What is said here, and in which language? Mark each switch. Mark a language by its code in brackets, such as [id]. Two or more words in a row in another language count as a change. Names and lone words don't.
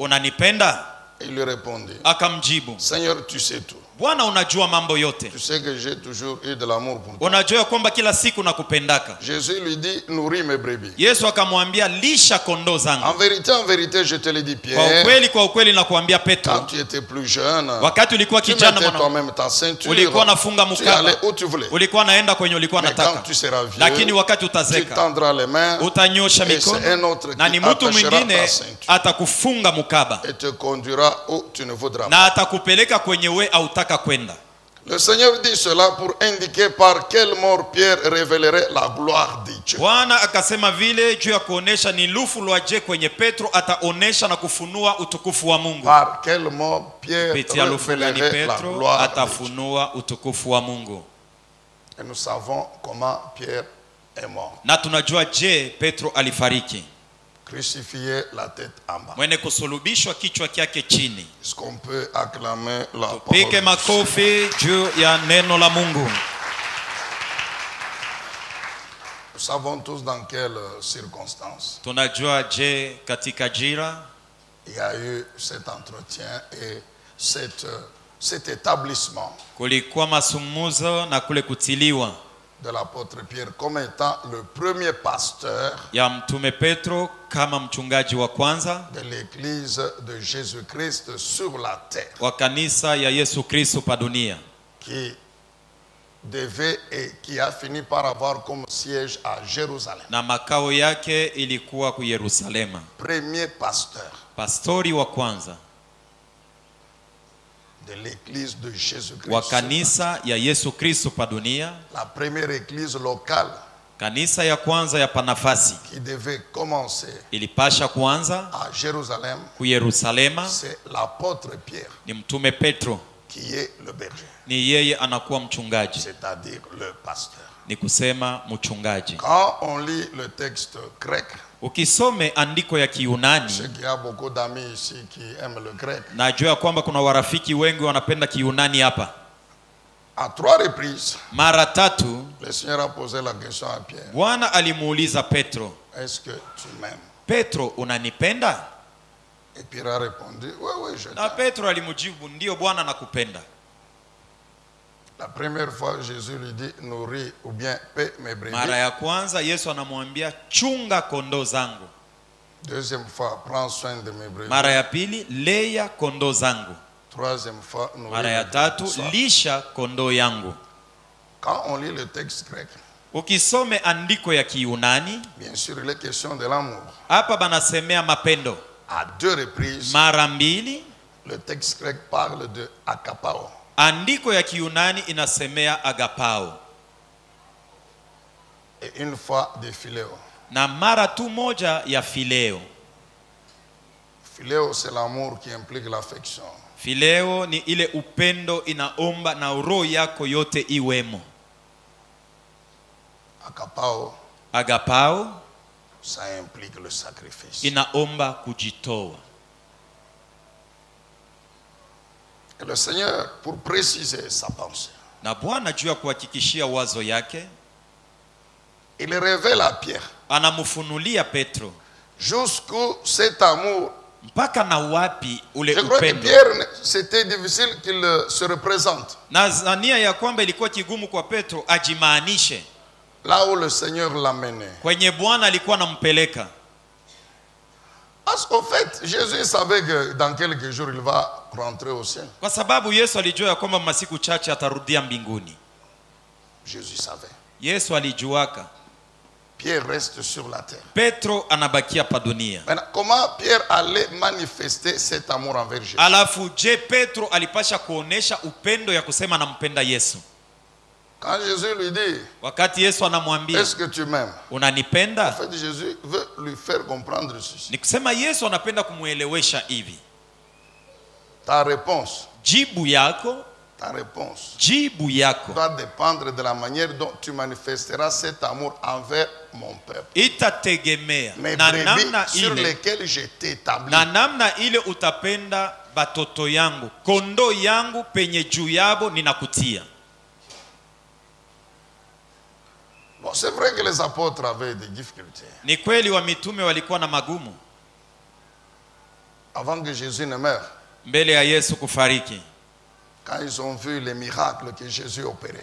[sw] Unanipenda? [fr] Il lui répondit. [sw] Akamjibu. [fr] Seigneur, tu sais tout. [sw] Bwana unajua mambo yote. [fr] Tu sais que j'ai toujours eu de l'amour pour toi. [sw] Unajua kwamba kila siku nakupendaka. [fr] Jésus lui dit, nourris mes brebis. [sw] Yesu akamwambia lisha kondoo zangu. [fr] En vérité, je te le dis Pierre. [sw] Kwa ukweli nakuambia Petro. [fr] Quand tu étais plus jeune, [sw] wakati ulikuwa kijana mwana, [fr] toi-même ta ceinture. [sw] Ulikuwa unafunga mkaba. [fr] Tu allais où tu voulais. [sw] Ulikuwa naenda kwenye ulikuwa unataka. [fr] Quand tu seras vieux, [sw] lakini wakati utazeka, [fr] tu tendras les mains. [sw] Utanyosha mikono. Na ni mtu mwingine atakufunga mkaba. [fr] Et te conduira où tu ne voudras pas. [sw] Na atakupeleka kwenye we hautaka kwenda. [fr] Le Seigneur dit cela pour indiquer par quelle mort Pierre révélerait la gloire de Dieu. [sw] Bwana akasema vile juu ya kuonesha ni lufu lwaje kwenye Petro ataonesha na kufunua utukufu wa Mungu. [fr] Par quelle mort Pierre révélerait la gloire [sw] atafunua utukufu wa Mungu. [fr] Et nous savons comment Pierre est mort. [sw] Na tunajua je Petro alifariki. [fr] Crucifié la tête en bas. [sw] Mwene kusulubishwa kichwa kyake chini. [fr] Est-ce qu'on peut acclamer la parole? [sw] Tupige makofi juu ya neno la Mungu. [fr] Nous savons tous dans quelles circonstances. [sw] Tunajua je katika jira. [fr] Il y a eu cet entretien et cet établissement. [sw] Kulikuwa masumuzo na kule kutiliwa. [fr] De l'apôtre Pierre comme étant le premier pasteur [sw] ya mtume Petro kama mchungaji wa kwanza [fr] de l'église de Jésus-Christ sur la terre, [sw] wa kanisa ya Yesu Kristo pa dunia, [fr] qui devait et qui a fini par avoir comme siège à Jérusalem. [sw] Na makao yake ilikuwa ku Yerusalema. [fr] Premier pasteur, [sw] pastori wa kwanza [fr] de l'église de Jésus-Christ. [sw] Wa kanisa ya Yesu Kristo pa dunia. [fr] La première église locale. [sw] Kanisa ya kwanza ya Panafasi [fr] qui devait commencer [sw] ilipasha kuanza [fr] à Jérusalem, [sw] ku Yerusalema. [fr] c'est l'apôtre Pierre [sw] Ni mtume Petro, [fr] qui est le berger, [sw] ni yeye anakuwa mchungaji, [fr] c'est-à-dire le pasteur. [sw] ni kusema mchungaji. [fr] Quand on lit le texte grec, [sw] Ukisome andiko ya [fr] je [sw] Kiyunani, [fr] sais qu'il y a beaucoup d'amis ici qui aiment le grec, [sw] najua kwamba kuna warafiki wengi wanapenda Kiyunani hapa. [fr] à 3 reprises, [sw] Mara tatu [fr] le Seigneur a posé la question à Pierre, [sw] Bwana alimuuliza Petro, [fr] est-ce que tu m'aimes? [sw] Petro, unanipenda? [fr] Et Pierre a répondu, oui, oui, je [sw] Na [fr] t'aime. [sw] Petro alimjibu, ndio Bwana nakupenda. [fr] La première fois, Jésus lui dit, nourris ou bien paie mes brebis. [sw] Mara ya kwanza Yesu anamwambia chunga kondoo zangu. [fr] Deuxième fois, prends soin de mes brebis. [sw] Mara ya pili leya kondoo zangu. [fr] Troisième fois, nourris [sw] Mara ya [fr] mes [sw] tatu [fr] brebis. [sw] lisha kondoo yangu. [fr] Quand on lit le texte grec, [sw] Ukisome andiko ya Kiyunani, [fr] bien sûr, il est question de l'amour. [sw] hapa banasemea mapendo. [fr] À 2 reprises, [sw] Mara mbili [fr] le texte grec parle de akapao. [sw] andiko ya Kiyunani inasemea agapao, [fr] Et une fois de phileo. [sw] na mara tu moja ya fileo. [fr] Phileo, c'est l'amour qui implique l'affection. [sw] Fileo ni ile upendo inaomba na roho yako yote iwemo. [fr] Akapao, [sw] Agapao [fr] ça implique le sacrifice. [sw] inaomba kujitoa. [fr] Et le Seigneur, pour préciser sa pensée, [sw] Na Bwana juu ya kuhakikishia wazo yake, [fr] il révèle à Pierre [sw] anamfunulia Petro [fr] jusqu'où cet amour. [sw] mpaka na wapi ule [fr] Je crois que [sw] upendo. [fr] Pierre, c'était difficile qu'il se représente. [sw] Nazania ya kwamba ilikuwa kigumu kwa Petro ajimaanishe [fr] Là où le Seigneur l'a mené. [sw] kwenye Bwana alikuwa anampeleka. [fr] Parce qu'au fait, Jésus savait que dans quelques jours, il va rentrer au ciel. [sw] Kwa sababu Yesu alijua ya kwamba masiku chache atarudia mbinguni. [fr] Jésus savait. [sw] Yesu alijuaka. [fr] Pierre reste sur la terre. [sw] Petro anabakia pa dunia. [fr] Maintenant, comment Pierre allait manifester cet amour envers Jésus? [sw] Alafu je Petro alipasha kuonesha upendo ya kusema anampenda Yesu? [fr] Quand Jésus lui dit, [sw] Wakati Yesu anamwambia [fr] est-ce que tu m'aimes? En [sw] unanipenda? [fr] fait, Jésus veut lui faire comprendre ceci. [sw] Ni kusema Yesu anapenda kumuelewesha hivi. [fr] Ta réponse [sw] Jibu yako [fr] doit dépendre de la manière dont tu manifesteras cet amour envers mon peuple. [sw] itategemea [fr] Mes [sw] na [fr] brebis [sw] namna [fr] sur [sw] ile, [fr] lesquelles je t'ai établi. [sw] na namna ile utapenda batoto yangu, kondoo yangu penye juu yabo ninakutia. [fr] Bon, c'est vrai que les apôtres avaient des difficultés. [sw] Ni kweli wa mitume walikuwa na magumu [fr] Avant que Jésus ne meure, [sw] mbele ya Yesu kufariki. [fr] quand ils ont vu les miracles que Jésus opérait,